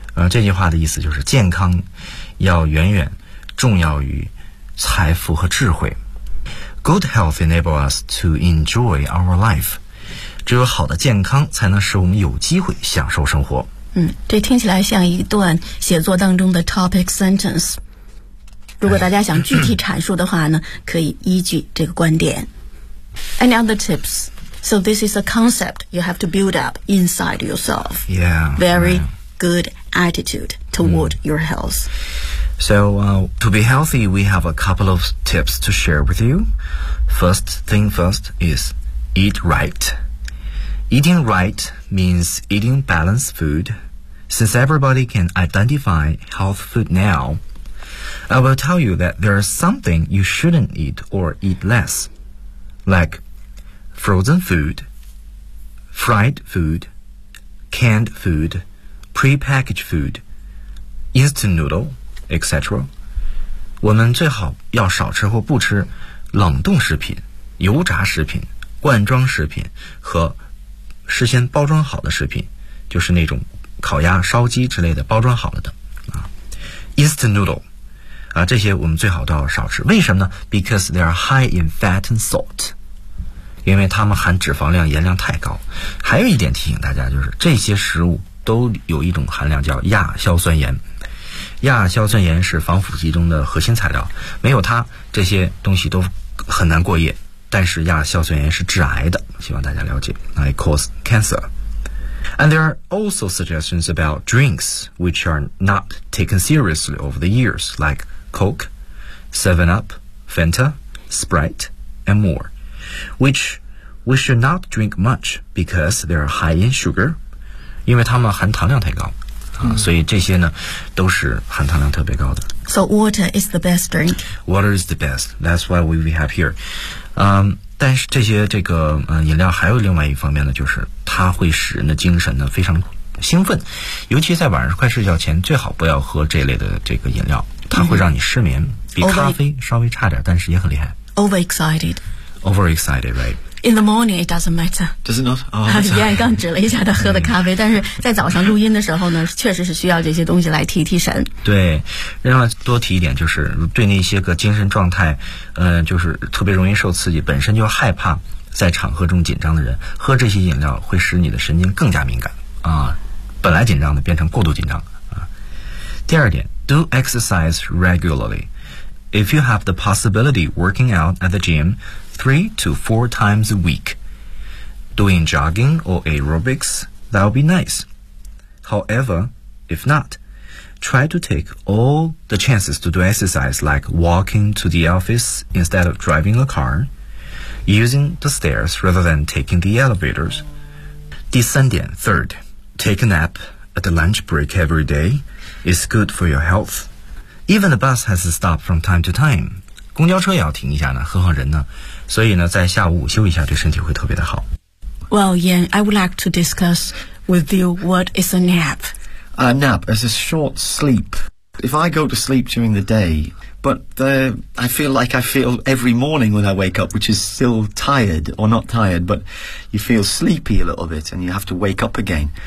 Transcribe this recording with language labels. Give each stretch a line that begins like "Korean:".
Chinese: 这句话的意思就是健康要远远重要于财富和智慧。
English: Good health enables us to enjoy our life.
Chinese: 只有好的健康才能使我们有机会享受生活。这听起来像一段写作当中的 topic sentence。如果大家想具体阐述的话呢，可以依据这个观点。
English: Any other tips? So this is a concept you have to build up inside yourself. Yeah. Very good attitude toward your health. So, to be healthy, we have a couple of tips to share with you. First thing first is eat right. Eating right means eating balanced food. Since everybody can identify health food now, I will tell you that there is something you shouldn't eat or eat less, like frozen food, fried food, canned food, prepackaged food, instant noodle,etc.
Chinese: 我们最好要少吃或不吃冷冻食品、油炸食品、罐装食品和事先包装好的食品，就是那种烤鸭、烧鸡之类的包装好了的啊。
English: Instant noodle
Chinese: 啊，这些我们最好都要少吃。为什么呢 ？
English: Because they are high in fat and salt.
Chinese: 因为它们含脂肪量、盐量太高。还有一点提醒大家，就是这些食物都有一种含量叫亚硝酸盐。亚硝酸盐是防腐剂中的核心材料，没有它这些东西都很难过夜，但是亚硝酸盐是致癌的，希望大家了解。
English: It causes cancer. And there are also suggestions about drinks which are not taken seriously over the years, like Coke, 7-Up, Fanta, Sprite, and more, which we should not drink much because they are high in sugar,
Chinese: 因为它们含糖量太高所以这些呢都是含糖量特别高的。
English: So water is the best drink. Water is the best. That's why we have here.
Chinese: 但是这些这个饮料还有另外一方面呢，就是它会使人的精神呢非常兴奋，尤其在晚上快睡觉前最好不要喝这类的这个饮料，它会让你失眠，比咖啡稍微差点，但是也很厉害。
English: Overexcited. Overexcited, right? In the morning, it doesn't matter. Does it not? Oh,
Chinese: 刚刚指了一下他喝的咖啡，但是在早上录音的时候呢，确实是需要这些东西来提提神。对，另外多提一点，就是对那些个精神状态，就是特别容易受刺激，本身就害怕在场合中紧张的人，喝这些饮料会使你的神经更加敏感啊，本来紧张的变成过度紧张啊。第二点
English: do exercise regularly. If you have the possibility working out at the gym 3 to 4 times a week, doing jogging or aerobics, that'll be nice. However, if not, try to take all the chances to do exercise like walking to the office instead of driving a car, using the stairs rather than taking the elevators.
Chinese: 第三点
English: third, take a nap at the lunch break every day is good for your health. Even the bus has to stop from time to time.
Chinese: 公交车也要停一下呢，何况人呢，所以呢在下午午休一下对身体会特别的好。
English: Well, Yan, I would like to discuss with you what is a nap. A nap is a short sleep. If I go to sleep during the day, but the, I feel like I feel every morning when I wake up, which is still tired, or not tired, but you feel sleepy a little bit and you have to wake up again.